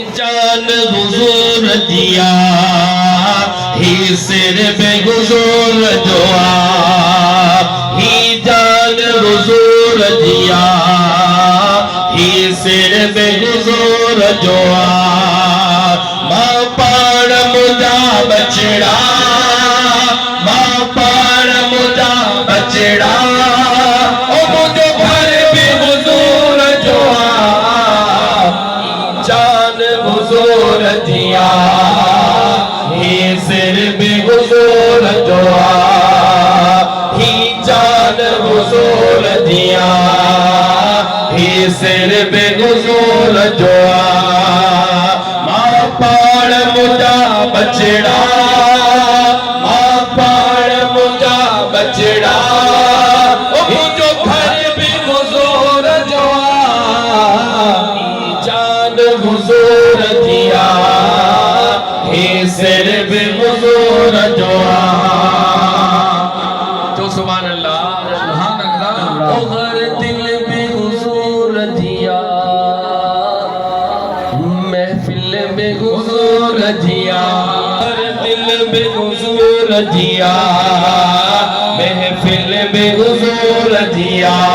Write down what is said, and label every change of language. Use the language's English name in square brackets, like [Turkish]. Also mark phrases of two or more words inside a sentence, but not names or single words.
[Saraiki] जान हुजूर दिया ही सिर पे हुजूर दुआ ही जान हुजूर दिया ही सिर पे हुजूर दुआ मां पाण मुझा बचड़ा मां पाण मुझा बचड़ा ओ मुझो घर पे हुजूर दुआ जान हुजूर दिया ही सिर पे हुजूर दुआ ही जान हुजूर दिया ही सिर पे हुजूर दुआ मां पाण मुझा बचड़ा मां पाण मुझा बचड़ा ओ मुझो घर पे हुजूर दुआ जान हुजूर दिया ही सिर पे हुजूर दुआ तो [Arabic] سبحان الله سبحان الله [Saraiki] ओ हर दिल में हुजूर दिया महफिल में हुजूर दिया हर दिल में हुजूर दिया महफिल में हुजूर दिया